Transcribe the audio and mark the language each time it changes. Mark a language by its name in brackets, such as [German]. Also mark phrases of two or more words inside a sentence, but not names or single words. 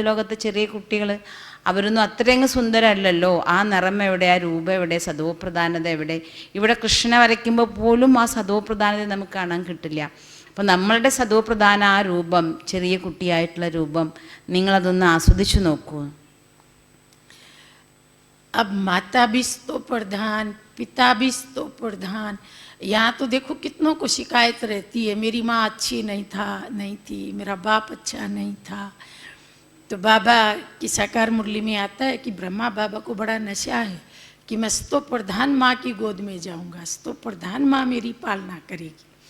[Malayalam] ഇന്നത്തെ ലോകത്തെ ചെറിയ കുട്ടികൾ അവരൊന്നും അത്രയങ്ങ് സുന്ദരമല്ലല്ലോ. ആ നിറം എവിടെ, ആ രൂപം എവിടെ, സദോപ്രധാനത എവിടെ? ഇവിടെ കൃഷ്ണനെ വരയ്ക്കുമ്പോൾ പോലും ആ സദോപ്രധാനത നമുക്ക് കാണാൻ കിട്ടില്ല. അപ്പം നമ്മളുടെ സദോപ്രധാന ആ രൂപം, ചെറിയ കുട്ടിയായിട്ടുള്ള രൂപം, നിങ്ങളതൊന്ന് ആസ്വദിച്ചു നോക്കൂ. [Hindi] अब माता भी स्तो प्रधान, पिता भी स्तो प्रधान. यहाँ तो देखो कितनों को शिकायत रहती है, मेरी माँ अच्छी नहीं थी, मेरा बाप अच्छा नहीं था. तो बाबा की साकार मुरली में आता है कि ब्रह्मा बाबा को बड़ा नशा है कि मैं स्तो प्रधान माँ की गोद में जाऊँगा, स्तो प्रधान माँ मेरी पालना करेगी.